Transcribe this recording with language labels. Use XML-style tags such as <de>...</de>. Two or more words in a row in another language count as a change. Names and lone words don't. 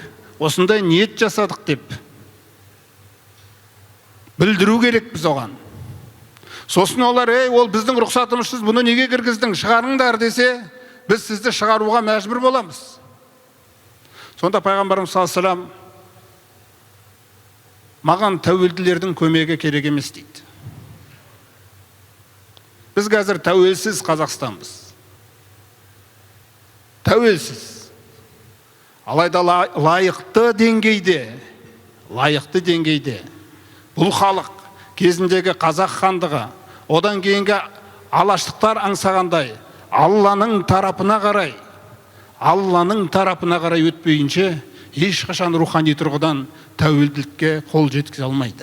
<kk>Осындай ниет жасадық деп білдіру керек біз оған. Сосын олар, ол біздің рұқсатымызсыз бұны неге кіргіздің, шығарыңдар десе, біз сізді шығаруға мәжбүр боламыз. Сонда пайғамбарымыз</kk> <ar>صلى الله عليه وسلم</ar> <kk>маған тәуелділердің көмегі керек емес дейді. Біз қазір тәуелсіз Қазақстанбыз. Тәуелсіз. Алайда лайықты деңгейде бұл халық кезіндегі қазақ хандығы, одан кейінгі алаштықтар аңсағандай, Алланың тарапына қарай өтпейінше, ешқашан рухани тұрғыдан тәуелділікке қол жеткізе алмайды.</kk>